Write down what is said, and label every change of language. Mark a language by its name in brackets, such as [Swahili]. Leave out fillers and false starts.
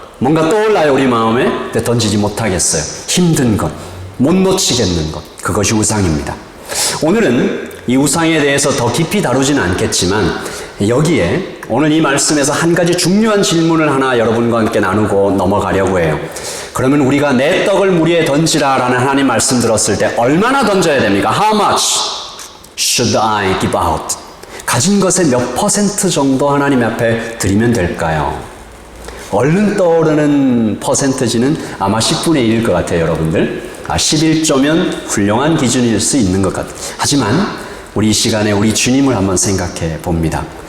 [Korean] 뭔가 떠올라요, 우리 마음에. 근데 던지지 못하겠어요. 힘든 것, 못 놓치겠는 것, 그것이 우상입니다. 오늘은 이 우상에 대해서 더 깊이 다루지는 않겠지만 여기에 오늘 이 말씀에서 한 가지 중요한 질문을 하나 여러분과 함께 나누고 넘어가려고 해요. 그러면 우리가 내 떡을 물 위에 던지라라는 하나님 말씀 들었을 때 얼마나 던져야 됩니까? [English] How much should I give out? [Korean] 가진 것의 몇 퍼센트 정도 하나님 앞에 드리면 될까요? 얼른 떠오르는 퍼센트지는 아마 10분의 1일 것 같아요, 여러분들. 11조면 훌륭한 기준일 수 있는 것 같아요. 하지만 우리 이 시간에 우리 주님을 한번 생각해 봅니다.